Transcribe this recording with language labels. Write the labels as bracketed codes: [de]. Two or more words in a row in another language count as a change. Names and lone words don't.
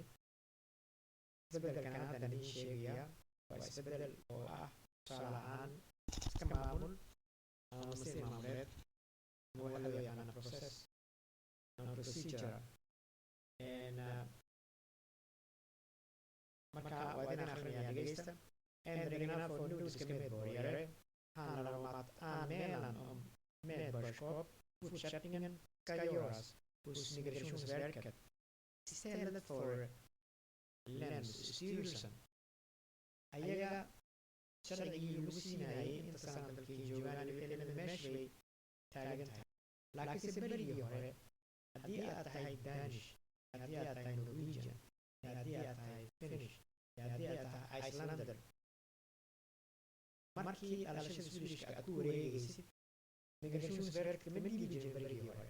[so] isbeddelkan hadda idin sheegaya waa isbeddel oo ah tusaale ahaan iska maamul ama masiir maamuleed ama waxa loo yaqaano process ama procedure. marka waa idin akhriyaa dhegeysta. [sv] Ändringarna får nordiska medborgare handlar om att anmälan om medborgarskap fortsättningen ska göras hos Migrationsverket istället för Länsstyrelsen. [so] ayaga sharcigii lagu siinayay inta sanad dalkii joogaan wixii meesha bay taagan tahay. laakiinse berigii hore haddii aad tahay Danish, haddii aad tahay Norwegian, haddii aad tahay Finnish, haddii aad tahay Icelander, markii dhalashada Swedishka aad ku wareegaysid Migrationsverket ma dhiibi jirin berigii hore.